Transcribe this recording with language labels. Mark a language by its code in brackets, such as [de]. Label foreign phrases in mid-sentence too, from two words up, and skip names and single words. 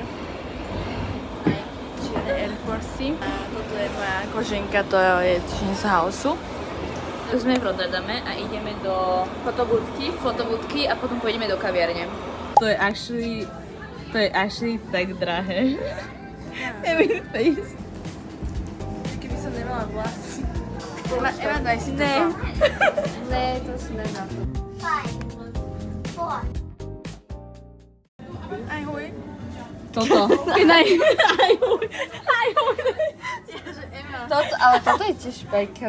[sk] Aj čierne Air Force. A toto je moja koženka, to je z Houseu. Tu sme v Rotterdame a ideme do fotobudky a potom pôjdeme do kaviarne. To je actually tak drahé. [en] Every face. [sk] Keby som nemala vlasy. Eva, daj si to. Ne, to si nedám. 5, 4. Aj hoj. Toto. Aj hoj. Ale toto je tiež bacon.